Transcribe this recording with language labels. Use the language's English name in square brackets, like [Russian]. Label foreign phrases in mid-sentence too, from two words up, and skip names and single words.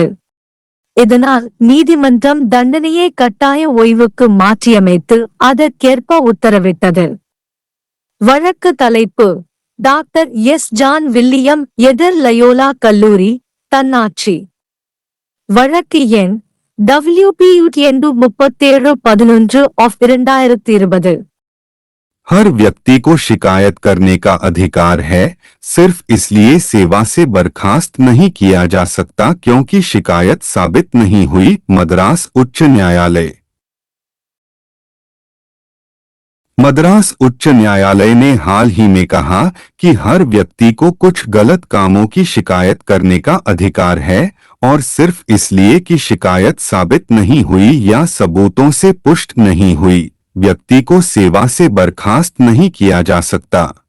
[Tamil] இதனால் நீதிமன்றம் தண்டனையை கட்டாய ஓய்வுக்கு மாற்றியமைத்து அதற்கேற்ப உத்தரவிட்டது. வழக்கு தலைப்பு: டாக்டர் எஸ். ஜான் வில்லியம் எதிர் லயோலா கல்லூரி, தன்னாட்சி. வழக்கு எண் WPU-3711/2020। [Hindi] हर व्यक्ति को शिकायत करने का अधिकार है, सिर्फ इसलिए सेवा से बर्खास्त नहीं किया जा सकता क्योंकि शिकायत साबित नहीं हुई। मद्रास उच्च न्यायालय। मद्रास उच्च न्यायालय ने हाल ही में कहा कि हर व्यक्ति को कुछ गलत कामों की शिकायत करने का अधिकार है और सिर्फ इसलिए कि शिकायत साबित नहीं हुई या सबूतों से पुष्ट नहीं हुई, व्यक्ति को सेवा से बर्खास्त नहीं किया जा सकता।